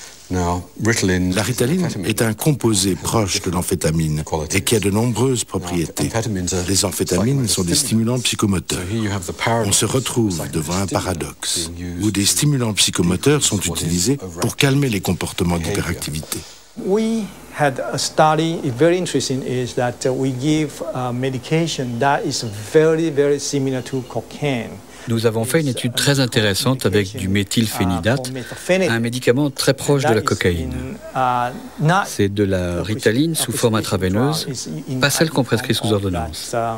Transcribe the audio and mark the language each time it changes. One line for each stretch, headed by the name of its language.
French: La Ritaline est un composé proche de l'amphétamine et qui a de nombreuses propriétés. Les amphétamines sont des stimulants psychomoteurs. On se retrouve devant un paradoxe où des stimulants psychomoteurs sont utilisés pour calmer les comportements d'hyperactivité.
English: We had a study, very interesting, is that we give medication that is very, very similar to cocaine.
French: Nous avons fait une étude très intéressante avec du méthylphénidate, un médicament très proche de la cocaïne. C'est de la ritaline sous forme intraveineuse, pas celle qu'on prescrit sous ordonnance.